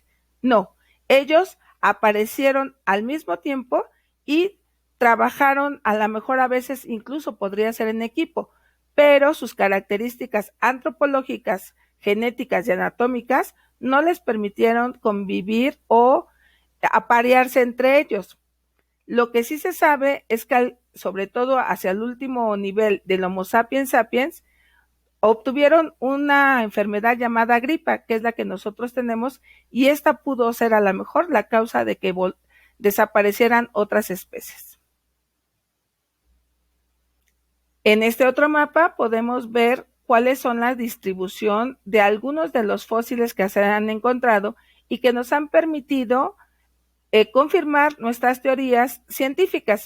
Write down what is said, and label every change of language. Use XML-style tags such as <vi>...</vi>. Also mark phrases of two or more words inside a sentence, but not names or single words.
<es>No, ellos aparecieron al mismo tiempo y trabajaron, a lo mejor a veces incluso podría ser en equipo, pero sus características antropológicas, genéticas y anatómicas no les permitieron convivir o aparearse entre ellos. Lo que sí se sabe es que, sobre todo hacia el último nivel del Homo sapiens sapiens, obtuvieron una enfermedad llamada gripa, que es la que nosotros tenemos, y esta pudo ser a lo mejor la causa de que desaparecieran otras especies. En este otro mapa podemos ver cuáles son la distribución de algunos de los fósiles que se han encontrado y que nos han permitido confirmar nuestras teorías científicas.</es>